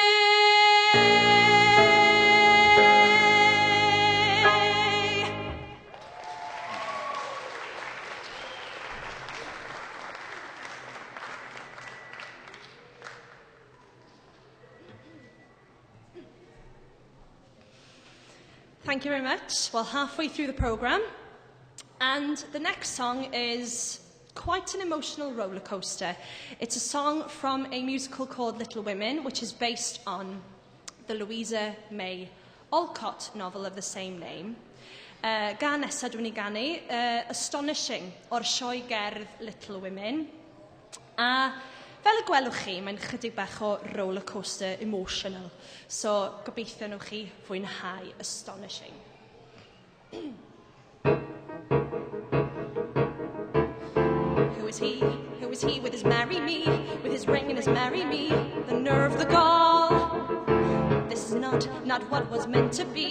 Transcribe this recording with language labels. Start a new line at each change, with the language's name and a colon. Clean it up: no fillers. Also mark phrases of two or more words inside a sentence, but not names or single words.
English: Thank you very much. Well, halfway through the programme, and the next song is quite an emotional roller coaster. It's a song from a musical called Little Women, which is based on the Louisa May Alcott novel of the same name.
Welsh: Gan nesa dwi'n ei ganu, Astonishing, o'r sioe gerdd Little Women. A fel y gwelwch chi, mae'n chydig bach o
English: roller coaster emotional.
Welsh: So, gobeithio nhw chi fwynhau Astonishing.
English: Who is he? Who is he with his marry me? With his ring and his marry me? The nerve, the gall. This is not what was meant to be.